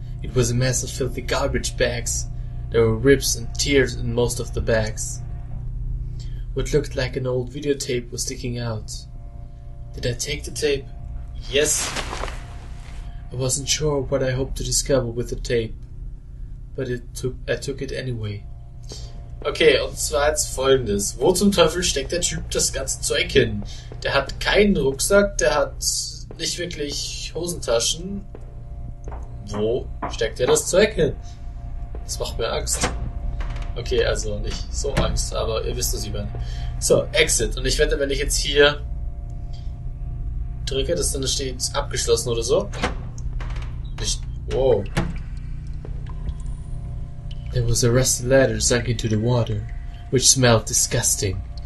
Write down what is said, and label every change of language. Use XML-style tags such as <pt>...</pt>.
<en>It was a mess of filthy garbage bags. There were ribs and tears in most of the bags. What looked like an old videotape was sticking out. Did I take the tape? Yes. I wasn't sure what I hoped to discover with the tape, but I took it anyway.</en> <de>Okay, und zwar jetzt Folgendes. Wo zum Teufel steckt der Typ das ganze Zeug hin? Der hat keinen Rucksack, der hat nicht wirklich Hosentaschen. Wo steckt er das Zeug hin? Das macht mir Angst. Okay, also nicht so Angst, aber ihr wisst, was ich meine. So, Exit. Und ich wette, wenn ich jetzt hier drücke, dass dann steht abgeschlossen oder so. Wow.</de> <en>There was a rusty ladder sunk into the water, which smelled disgusting.</en>